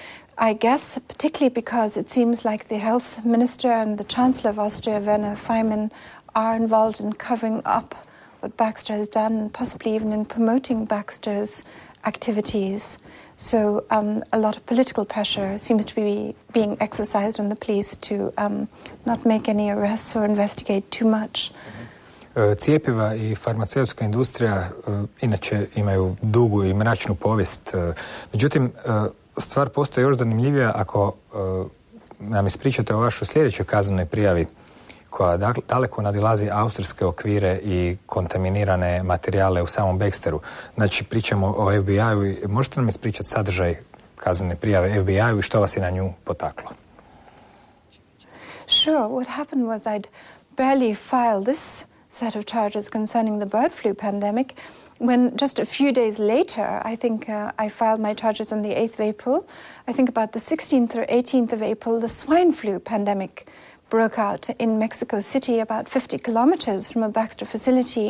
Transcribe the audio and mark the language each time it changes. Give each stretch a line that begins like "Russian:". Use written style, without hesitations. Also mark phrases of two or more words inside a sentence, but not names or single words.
English: I guess particularly because it seems like the health minister and the chancellor of Austria, Werner Faymann, are involved in covering up what Baxter has done, and possibly even in promoting Baxter's activities. So a lot of political pressure seems to be being exercised on the police to not make any arrests or investigate too much.
Croatian: Cjepiva i farmaceutska industrija inače imaju dugu i mračnu povijest. Međutim, stvar postaje još zanimljivija ako nam ispričate o vašoj sljedećoj kaznenoj prijavi koja daleko nadilazi austrijske okvire i kontaminirane materijale u samom Baxteru. Znači, pričamo o FBI-u. Možete nam ispričati sadržaj kaznene prijave FBI-u i što vas je na nju potaklo?
English: Sure. What happened was I'd barely filed this set of charges concerning the bird flu pandemic when just a few days later, I think I filed my charges on the 8th of April. I think about the 16th or 18th of April, the swine flu pandemic broke out in Mexico City, about 50 kilometers from a Baxter facility.